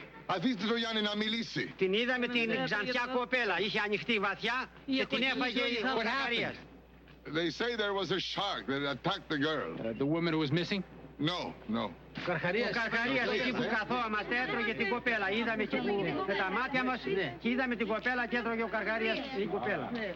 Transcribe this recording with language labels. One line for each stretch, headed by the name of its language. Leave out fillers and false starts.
Greek: Αφήστε το Γιάννη να μιλήσει. Την είδαμε την ξανθιά κοπέλα. Είχε ανοιχτεί βαθιά και την έφαγε ο Καρχαρίας.
English: They say there was a shark that attacked the girl. The woman who was missing? No.
Greek: Ο Καρχαρίας εκεί που καθόμαστε έτρωγε την κοπέλα. Είδαμε εκεί που με τα μάτια μας και είδαμε την κοπέλα και έτρωγε ο Καρχαρίας την κοπέλα.